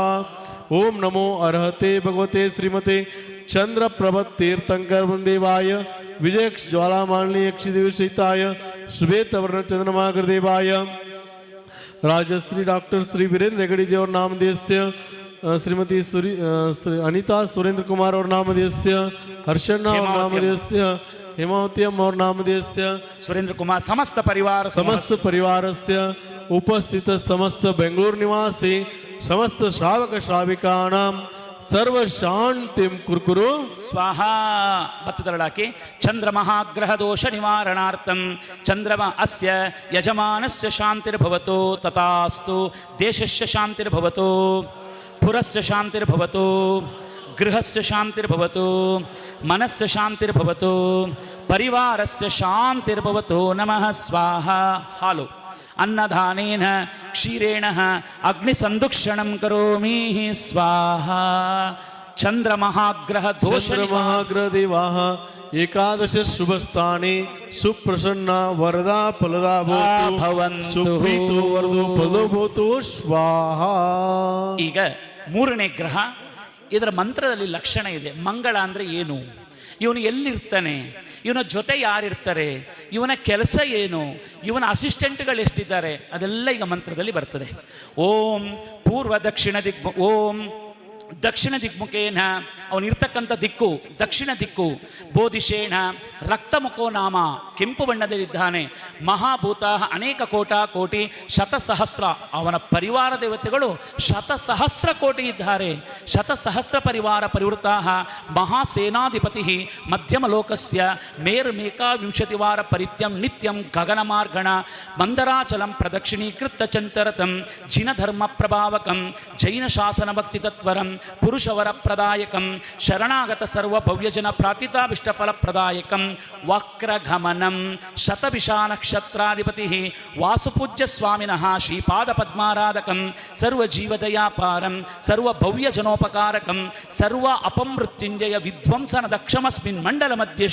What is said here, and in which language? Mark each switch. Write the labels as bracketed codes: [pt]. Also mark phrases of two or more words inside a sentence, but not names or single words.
[sa] ओम नमो अरहते भगवते श्रीमते चंद्रप्रभतीर्थंकर देवाय विजय ज्वालामालिनी यक्षदेवी सहिताय श्वेतवर्ण चंद्रमाग्रदेवाय राजश्री डॉक्टर श्री वीरेंद्र हेगड़े जी और नामधेयस्य श्रीमती अनिता सुरेंद्र कुमार और नामधेयस्य हर्षण्णा और नामधेयस्य हेमावती अम्मा और नामधेयस्य ಸುರೇಂದ್ರ ಕುಮಾರ್ ಸಮಸ್ತ ಪರಿವಾರ समस्त परिवारस्य उपस्थित समस्त बेंगलुरु निवासी समस्त श्रावक श्राविकाणां सर्वशान्तिं कुर्कुरु ಸ್ವಾಹಾ. ಬತ್ತದಳಾಕಿ ಚಂದ್ರಮಹಾಗ್ರಹ ದೋಷ ನಿವಾರಣಾರ್ಥಂ ಚಂದ್ರಮ ಅಸ್ಯ ಯಜಮಾನಸ್ಯ ಶಾಂತಿರ್ಭವತು ತಥಾಸ್ತು. ದೇಶಸ್ಯ ಶಾಂತಿರ್ಭವತು, ಪುರಸ್ಯ ಶಾಂತಿರ್ಭವತು, ಗೃಹಸ್ಯ ಶಾಂತಿರ್ಭವತು, ಮನಸ್ಯ ಶಾಂತಿರ್ಭವತು, ಪರಿವಾರಸ್ಯ ಶಾಂತಿರ್ಭವತು. ನಮಃ ಸ್ವಾಹಾ. ಹಾಲು ಅನ್ನದಾನೇನ ಕ್ಷೀರೇಣ ಅಗ್ನಿಸಂದುಕ್ಷಣಂ ಕರೋಮಿ ಸ್ವಾಹಾ. ಚಂದ್ರಮಹಾಗ್ರಹ ದೋಷ चंद्रमहाग्रह देवाः एकादश शुभ स्थाने सुप्रसन्ना वरदा फलदा भवन्तु. सुप्रीतो वरदो फलो भवतु स्वाहा. [kn] ಈಗ ಮೂರನೇ ಗ್ರಹ, ಇದರ ಮಂತ್ರದಲ್ಲಿ ಲಕ್ಷಣ ಇದೆ. ಮಂಗಳ ಅಂದರೆ ಏನು, ಇವನು ಎಲ್ಲಿರ್ತಾನೆ, ಇವನ ಜೊತೆ ಯಾರಿರ್ತಾರೆ, ಇವನ ಕೆಲಸ ಏನು, ಇವನ ಅಸಿಸ್ಟೆಂಟ್ಗಳು ಎಷ್ಟಿದ್ದಾರೆ, ಅದೆಲ್ಲ ಈಗ ಮಂತ್ರದಲ್ಲಿ ಬರ್ತದೆ. [sa] ಓಂ ಪೂರ್ವ ದಕ್ಷಿಣ ಓಂ ದಕ್ಷಿಣ ದಿಗ್ಮುಖೇನ, [kn] ಅವನಿರ್ತಕ್ಕಂಥ ದಿಕ್ಕು ದಕ್ಷಿಣ ದಿಕ್ಕು. [sa] ಬೋಧಿಷೇಣ ರಕ್ತಮುಖೋ ನಾಮ, [kn] ಕೆಂಪು ಬಣ್ಣದಲ್ಲಿದ್ದಾನೆ. [sa] ಮಹಾಭೂತ ಅನೇಕ ಕೋಟಿ ಶತಸಹಸ್ರ, [kn] ಅವನ ಪರಿವಾರ ದೇವತೆಗಳು ಶತಸಹಸ್ರ ಕೋಟಿ ಇದ್ದಾರೆ. [sa] ಶತಸಹಸ್ರ ಪರಿವಾರ ಪರಿವೃತಾ ಮಹಾಸೇನಾಧಿಪತಿ ಮಧ್ಯಮ ಲೋಕಸ್ಯ ಮೇರುಮೇಕಾವಿಂಶತಿವಾರ ಪರಿತ್ಯಂ ನಿತ್ಯಂ ಗಗನಮಾರ್ಗಣ ಮಂದರಾಚಲಂ ಪ್ರದಕ್ಷಿಣೀಕೃತ ಚಂತರತಂ ಜಿನಧರ್ಮ ಪ್ರಭಾವಕಂ ಜೈನ ಶಾಸನ ಭಕ್ತಿ ತತ್ವರಂ ಪುರುಷವರ ಪ್ರದಾಯಕಂ ಶರಣಾಗತ ಸರ್ವ ಭವ್ಯಜನ ಪ್ರಾರ್ಥಿತಾಭಿಷ್ಟಫಲಪ್ರದಾಯಕಂ ವಕ್ರಗಮನಂ ಶತಭಿಷಾ ನಕ್ಷತ್ರಾಧಿಪತಿ ವಾಸುಪೂಜ್ಯ ಸ್ವಾಮಿನಃ ಶ್ರೀಪಾದ ಪದ್ಮಾರಾಧಕಂ ಸರ್ವಜೀವದಯಾಪಾರಂ ಸರ್ವಭವ್ಯಜನೋಪಕಾರಕಂ ಸರ್ವ ಅಪಮೃತ್ಯುಂಜಯ ವಿಧ್ವಂಸನ ದಕ್ಷಮಸ್ಮಿನ್ ಮಂಡಲ ಮಧ್ಯೆ